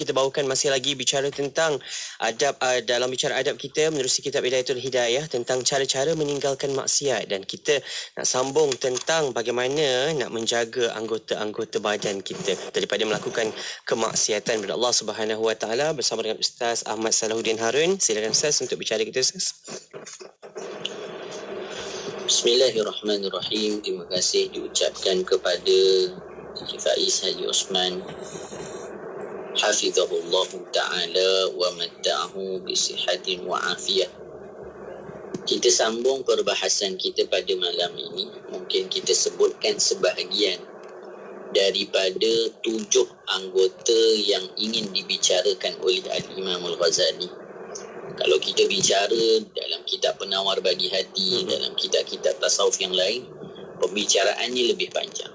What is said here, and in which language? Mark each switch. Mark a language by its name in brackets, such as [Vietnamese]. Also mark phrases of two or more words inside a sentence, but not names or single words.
[Malay] Kita bawakan masih lagi bicara tentang adab dalam bicara adab kita menerusi kitab Bidayatul Hidayah tentang cara-cara meninggalkan maksiat, dan kita nak sambung tentang bagaimana nak menjaga anggota-anggota badan kita daripada melakukan kemaksiatan kepada Allah [Arabic] سبحانه وتعالى [Malay] bersama dengan Ustaz Ahmad Salahuddin Harun. Silakan Ustaz untuk bicara kita, Ustaz. [Arabic] بسم الله الرحمن الرحيم. [Malay] Terima kasih diucapkan kepada Haji Faiz Haji Osman [Arabic] حفظه الله تعالى ومتعه بصحة وعافية. [Malay] Kita sambung perbahasan kita pada malam ini. Mungkin kita sebutkan sebahagian daripada 7 anggota yang ingin dibicarakan oleh Al-Imam Al-Ghazali. Kalau kita bicara dalam kitab Penawar Bagi Hati, dalam kitab-kitab tasawuf yang lain, pembicaraannya lebih panjang.